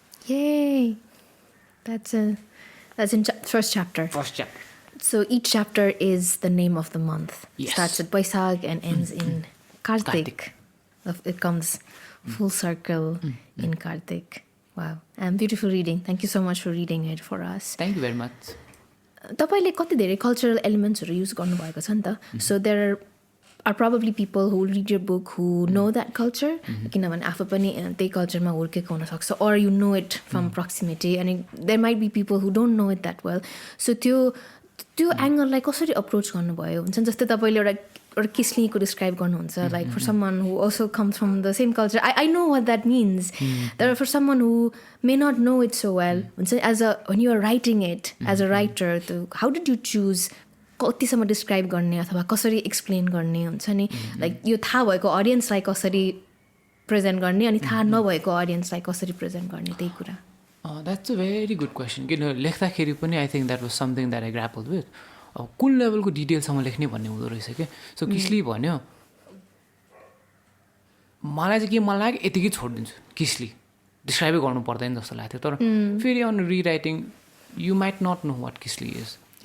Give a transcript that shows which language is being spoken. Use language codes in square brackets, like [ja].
[en] Yay! That's in first chapter. First chapter. So each chapter is the name of the month. Yes. Starts with Baisakh and ends in Kartik. It comes full circle in Kartik. Wow. Beautiful reading. Thank you so much for reading it for us. Thank you very much. [ne] तपाईँले कति धेरै cultural एलिमेन्ट्सहरू use गर्नुभएको छ नि त. [en] so there are probably people who read your book who know that culture, [ne] किनभने आफू पनि त्यही कल्चरमा हुर्केको हुनसक्छ, [en] or you know it from proximity, and there might be people who don't know it that well. [ne] So त्यो एङ्गललाई कसरी approach गर्नुभयो हुन्छ नि. जस्तै तपाईँले एउटा किस्लीको डिस्क्राइब गर्नुहुन्छ, [en] Like for someone who also comes from the same culture. I know what that means. तर for someone who may not know it so well हुन्छ नि, as a when you are writing it as a writer, how did you choose [ne] कतिसम्म describe गर्ने अथवा कसरी explain गर्ने हुन्छ नि. लाइक यो थाहा भएको अडियन्सलाई कसरी प्रेजेन्ट गर्ने अनि थाहा नभएको अडियन्सलाई कसरी प्रेजेन्ट गर्ने, त्यही कुरा. [en] That's a very good question. [ne] किन लेख्दाखेरि पनि [en] I think that was something that I grapple with. [ne] अब कुन लेभलको डिटेलसम्म लेख्ने भन्ने हुँदो रहेछ क्या. सो किस्ली भन्यो, मलाई चाहिँ के मन लाग्यो यतिकै छोडिदिन्छु, किस्ली डिस्क्राइबै गर्नु पर्दैन जस्तो लाग्थ्यो. तर फेरि [en] On rewriting you might not know what किस्ली is.